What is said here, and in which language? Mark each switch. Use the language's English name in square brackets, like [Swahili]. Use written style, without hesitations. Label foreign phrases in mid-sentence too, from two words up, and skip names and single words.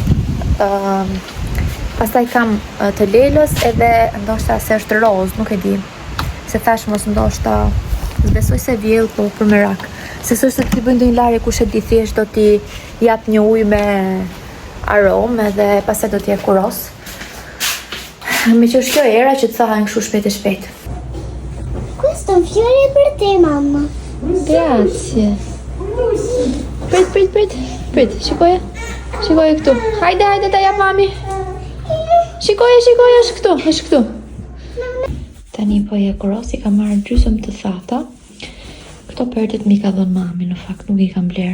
[Albanian] Pastaj kam të lelës edhe ndoshta se është roz, nuk e di. Se thash mos ndoshta s'besoj se vjell, po për merak. Se s'është se ti bëjnë ndonjë larje kush e di, thjesht do t'i jap një ujë me aromë edhe pastaj do t'i kuros. Me që është kjo era që të thahen kështu shpejt e shpejt. [Italian] Questo è un fiore per te, mamma. Grazie. [Albanian] Prit, shikoje këtu. Hajde ta jap mami. Shikoje, është këtu. Tani po e kuros, i ka marrë gjysmë të thata. Këto perdet mi ka dhënë mami, në fakt nuk i kam bler.